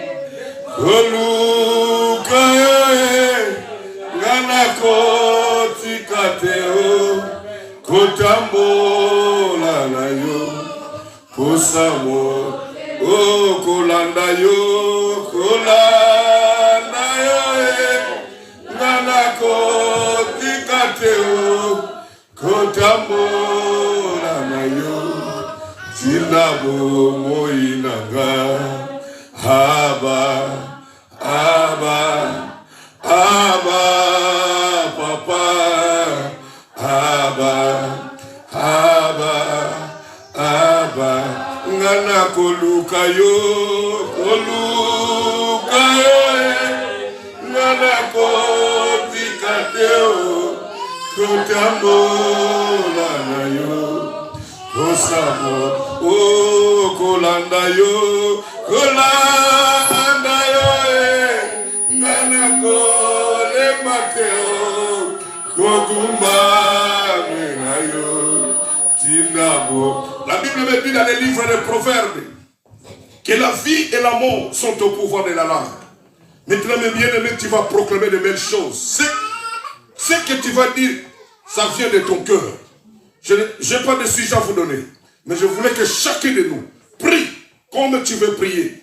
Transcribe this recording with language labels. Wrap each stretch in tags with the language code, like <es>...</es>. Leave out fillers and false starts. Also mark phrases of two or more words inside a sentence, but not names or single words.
<fr>Kolu, Kayoe, Ganako, Tikateo, Kotambo, Lanayo, Kosamo, O Kolanda yo, Kolanda yo, Nanako tikateo, Kotambo lanayo, Tinabo moinaga, Aba, Aba, Aba, Papa, Aba, Aba, Aba. Ngana koluka yo, ngana kotikateo, kotambo lana yo, kosamo, o kolanda yo, ngana kolemateo, kogumba mena yo, tinabo. La Bible me dit dans les livres des Proverbes que la vie et la mort sont au pouvoir de la langue. Maintenant, mes bien-aimés, tu vas proclamer de belles choses. Ce que tu vas dire, ça vient de ton cœur. Je n'ai pas de sujet à vous donner. Mais je voulais que chacun de nous prie comme tu veux prier.</fr>